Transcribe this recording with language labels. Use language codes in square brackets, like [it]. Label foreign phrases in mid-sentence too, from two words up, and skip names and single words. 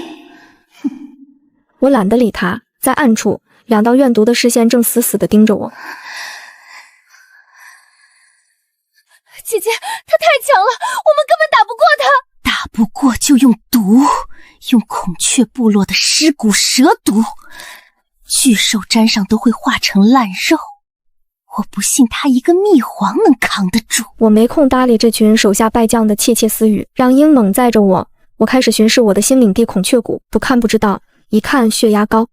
[zh] 我懶得理他，在暗處，兩道怨毒的視線正死死地盯着我。姐姐，他太強了，我們根本打不過他。打不過就用毒，用孔雀部落的尸骨蛇毒，巨獸沾上都會化成爛肉。我不信他一個秘皇能扛得住。我沒空搭理這群手下敗將的竊竊私語，讓鷹猛載着我。我開始巡視我的新領地孔雀谷，不看不知道，一看血壓高。